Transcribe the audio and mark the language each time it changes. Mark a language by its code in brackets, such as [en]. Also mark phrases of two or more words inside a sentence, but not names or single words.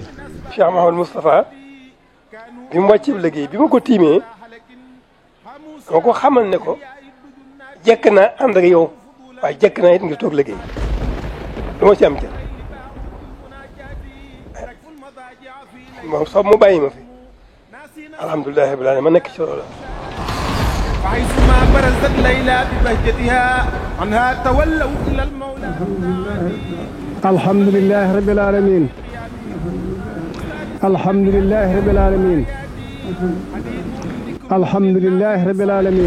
[wo] Cheikh Mouhamadou Moustapha bi mu wàccee liggéey bi ma ko tiimee moo ko xamal ne ko jekk naa ànd ak yow waaye jekk naa it ngir toog liggéey du ma ci am ca moom sax mu bàyyi ma fi [ar] الحمد لله رب العالمين [wo] ma nekk ci loolu. [ar] فحيثما برزت ليلى ببهجتها عنها تولوا إلى المولى. الحمد لله رب العالمين. الحمد لله رب العالمين. الحمد لله رب العالمين.